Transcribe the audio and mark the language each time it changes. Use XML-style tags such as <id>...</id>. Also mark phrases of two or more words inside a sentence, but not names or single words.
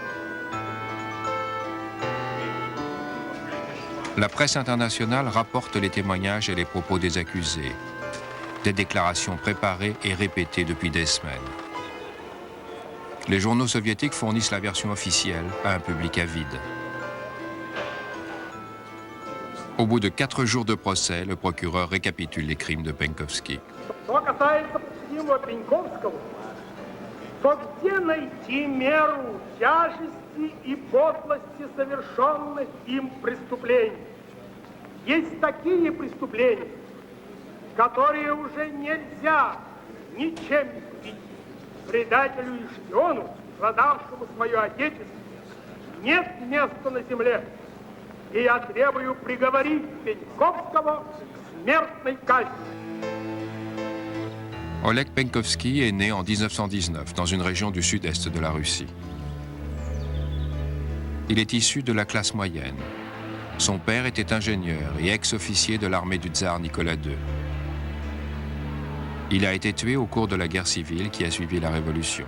<fr>La presse internationale rapporte les témoignages et les propos des accusés, des déclarations préparées et répétées depuis des semaines. Les journaux soviétiques fournissent la version officielle à un public avide. Au bout de 4 jours de procès, le procureur récapitule les crimes de Penkovsky.</fr> <ru>Что касается подсудимого Пеньковского, то где найти меру тяжести и подлости совершенных им преступлений? Есть такие преступления, которые уже нельзя ничем искупить. Предателю и шпиону, продавшему свое отечество, нет места на земле. И я требую приговорить Пеньковского к смертной казни.</ru> <fr>Oleg Penkovsky est né en 1919 dans une région du sud-est de la Russie. Il est issu de la classe moyenne. Son père était ingénieur et ex-officier de l'armée du tsar Nicolas II. Il a été tué au cours de la guerre civile qui a suivi la Révolution.</fr>